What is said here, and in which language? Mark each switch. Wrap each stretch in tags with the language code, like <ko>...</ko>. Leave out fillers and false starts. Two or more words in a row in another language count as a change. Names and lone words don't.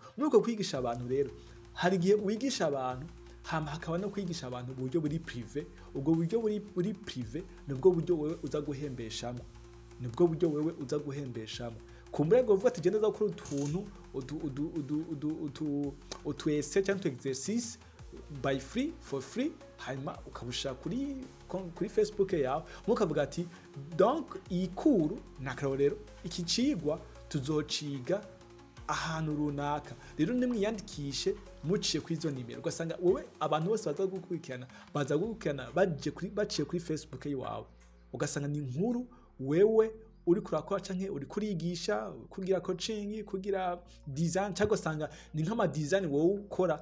<rn>Muri uko kwigisha abantu rero hari igihe wigisha abantu hakaba no kwigisha abantu mu buryo buri privé. Ubwo buryo buri privé nibwo buryo wewe uza guhembeshamo, nibwo buryo wewe uza guhembeshamo. Kumbure ngo uvuga ati genda za gukora utu essai cyangwa utu exercice</rn> <en>by free for free,</en> <rn>hanyuma ukabusha kuri Facebook yawe, mukavuga ati donc ikuru nakaro rero iki cigwa tuzociga ahantu runaka, rero nimwiyandikishe muciye kuri izo nimero. Ugasanga wowe abantu bose baza gukurikirana baciye kuri Facebook yawe, ugasanga ni inkuru wewe uri kurakora canke uri kurigisha, kugira coaching, kugira design, cyangwa usanga ni nk'ama design wowe ukora.</rn>